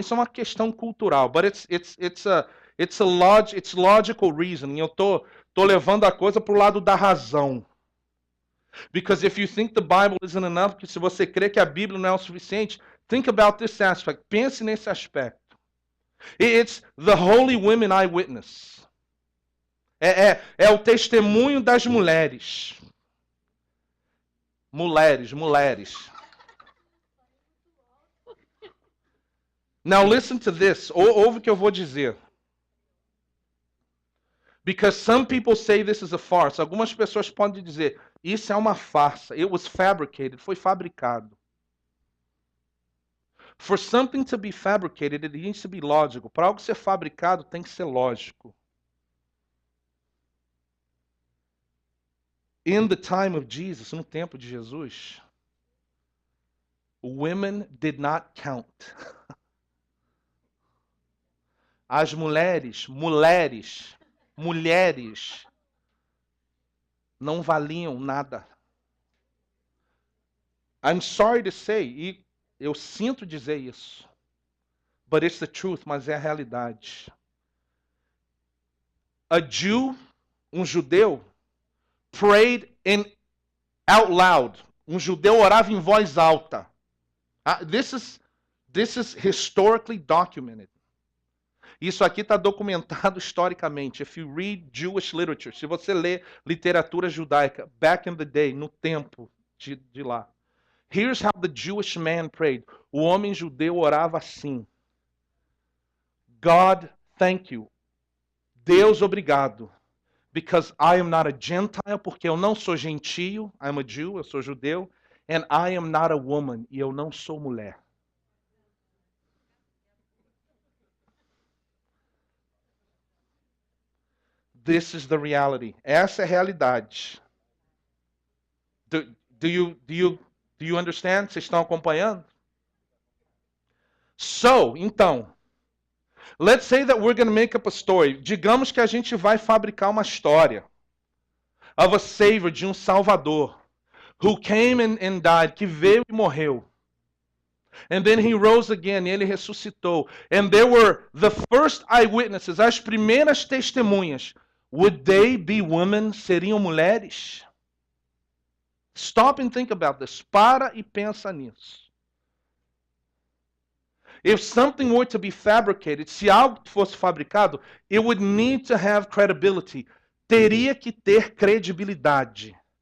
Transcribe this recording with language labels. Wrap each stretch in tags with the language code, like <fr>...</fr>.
<pt>Isso é uma questão cultural,</pt> <en>but it's logical reasoning.</en> <pt>Eu tô levando a coisa para o lado da razão.</pt> <en>Because if you think the Bible isn't enough,</en> <pt>que se você crê que a Bíblia não é o suficiente,</pt> <en>think about this aspect.</en> <pt>Pense nesse aspecto.</pt> <en>It's the holy women eyewitness.</en> <pt>É o testemunho das mulheres. Mulheres.</pt> <en>Now listen to this.</en> <pt>Ouve o que eu vou dizer.</pt> <en>Because some people say this is a farce.</en> <pt>Algumas pessoas podem dizer, isso é uma farsa.</pt> <en>It was fabricated.</en> <pt>Foi fabricado.</pt> <en>For something to be fabricated, it needs to be logical.</en> <pt>Para algo ser fabricado, tem que ser lógico.</pt> <en>In the time of Jesus,</en> <pt>no tempo de Jesus,</pt> <en>women did not count.</en> <pt>As mulheres não valiam nada.</pt> <en>I'm sorry to say,</en> <pt>e eu sinto dizer isso,</pt> <en>but it's the truth,</en> <pt>mas é a realidade.</pt> <en>A Jew, judeu, prayed out loud.</en> <pt>Judeu orava em voz alta.</pt> <en>This is historically documented.</en> <pt>Isso aqui está documentado historicamente.</pt> <en>If you read Jewish literature,</en> <pt>se você lê literatura judaica,</pt> <en>back in the day,</en> <pt>no tempo de lá.</pt> <en>Here's how the Jewish man prayed.</en> <pt>O homem judeu orava assim.</pt> <en>God, thank you.</en> <pt>Deus, obrigado.</pt> <en>Because I am not a Gentile,</en> <pt>porque eu não sou gentio.</pt> <en>I'm a Jew,</en> <pt>eu sou judeu.</pt> <en>And I am not a woman,</en> <pt>e eu não sou mulher.</pt> <en>This is the reality.</en> <pt>Essa é a realidade.</pt> <en>Do you understand?</en> <pt>Vocês estão acompanhando?</pt> <en>So, então, let's say that we're going to make up a story.</en> <pt>Digamos que a gente vai fabricar uma história</pt> <en>of a savior,</en> <pt>de salvador,</pt> <en>who came and died,</en> <pt>que veio e morreu.</pt> <en>And then he rose again,</en> <pt>e ele ressuscitou.</pt> <en>And there were the first eyewitnesses,</en> <pt>as primeiras testemunhas.</pt> <en>Would they be women?</en> <pt>Seriam mulheres?</pt> <en>Stop and think about this.</en> <pt>Para e pensa nisso.</pt> <en>If something were to be fabricated,</en> <pt>se algo fosse fabricado,</pt> <en>it would need to have credibility.</en> <pt>Teria que ter credibilidade.</pt>